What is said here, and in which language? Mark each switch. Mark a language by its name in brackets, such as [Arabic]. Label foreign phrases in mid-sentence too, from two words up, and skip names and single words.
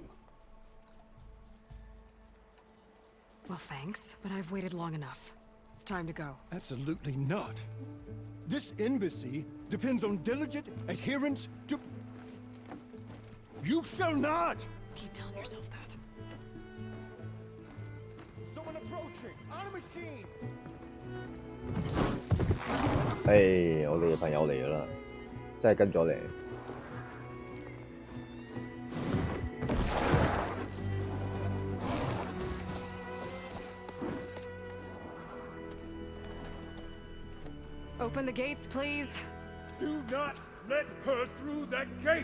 [English] Well, thanks, but I've waited long enough. It's time to go. Absolutely not. This embassy depends on diligent adherence to... You shall not! Keep telling yourself that. Someone approaching! On a machine! [Cantonese] 誒，我哋嘅朋友嚟㗎啦，真係跟咗嚟。 [English] Open the gates, please. Do not let her through that gate!